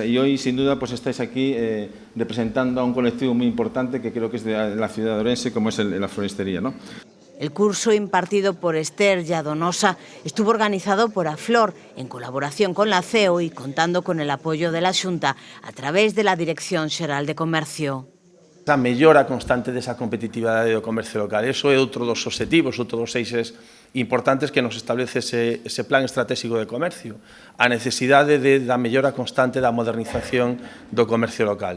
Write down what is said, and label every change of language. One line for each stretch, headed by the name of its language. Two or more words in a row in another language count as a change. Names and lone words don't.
Spanish: Y hoy, sin duda, pues estáis aquí representando a un colectivo muy importante que creo que es de la ciudad de Ourense, como es la floristería, ¿no? El curso impartido por Esther Lladonosa estuvo organizado por Aflor en colaboración con la CEO y contando con el apoyo de la Xunta a través de la Dirección Xeral de Comercio.
Galician: A mellora constante desa competitividade do comercio local. Eso é outro dos obxectivos, outro dos eixes importantes que nos establece ese plan estratégico de comercio. A necesidade da mellora constante da modernización do comercio local.